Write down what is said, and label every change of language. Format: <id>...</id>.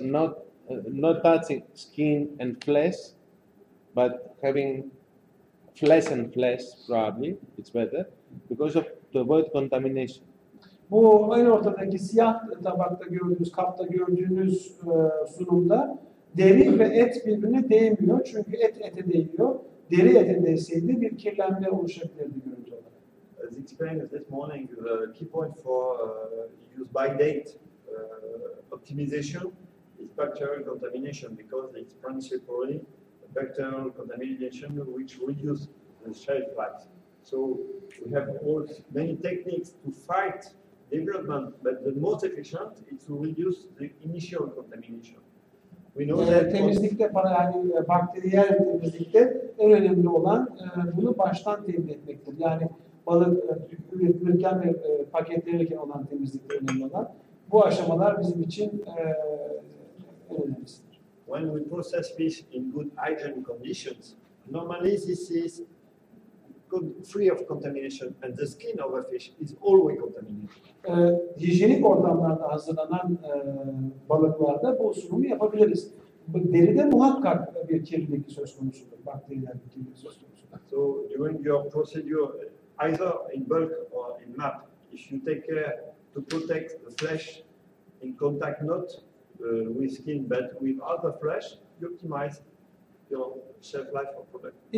<en>not touching skin and flesh, but having flesh and flesh probably it's better because of to avoid contamination.</en> <tr>Bu en ortadaki siyah tabakta gördüğünüz, kapta gördüğünüz sunumda deri ve et birbirine değmiyor çünkü et ete değiyor. Deri ete değseydi bir kirlenme oluşabilirdi görüntü olarak.</tr> <en>As explained this morning, the key point for use by date optimization is bacterial contamination because it's principally bacterial contamination which reduce the shelf life. So we have many techniques to fight development, but the most efficient is to reduce the initial contamination. We know that</en> <tr>Temizlikte, yani bakteriyel temizlikte en önemli olan bunu baştan temin etmektir. Yani balık üretilirken ve paketlenirken olan temizlikte önemli olan. Bu aşamalar bizim için en önemlisidir.</tr> <en>when we process fish in good hygiene conditions, normally this is free of contamination, and the skin of a fish is always contaminated.</en> <tr>Hijyenik ortamlarda hazırlanan balıklarda bu sunumu yapabiliriz. Deride muhakkak bir kirlilik söz konusudur, bakteriyel bir kirlilik söz konusudur.</tr> <en>So during your procedure, either in bulk or in map, if you take care to protect the flesh in contact not with skin but with other flesh, you optimize your shelf life of product.</en>